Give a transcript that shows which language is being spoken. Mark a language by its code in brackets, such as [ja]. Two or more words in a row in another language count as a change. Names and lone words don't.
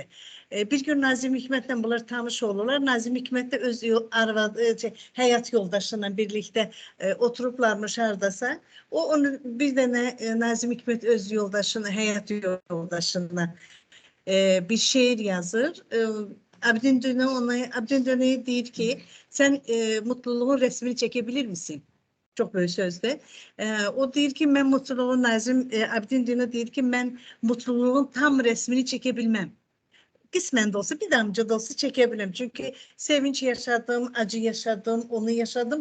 [az] Bir gün Nazim Hikmətlə bunlar tanış olurlar. Nazim Hikmət də öz həyat yoldaşıyla birlikdə oturublarmış hardasa. Onu bir dənə Nazim Hikmət öz yoldaşına, həyat yoldaşına bir şeir yazır. Abidin Dino'ya deyir ki, [tr] sen mutluluğun resmini çekebilir misin? Çok böyle sözde. [az] O deyir ki, [tr] ben mutluluğun Abidin Dino [az] deyir ki, [tr] ben mutluluğun tam resmini çekebilmem. Kısmen de olsa, bir damcı da olsa çekebilirim. Çünkü sevinç yaşadım, acı yaşadım, onu yaşadım.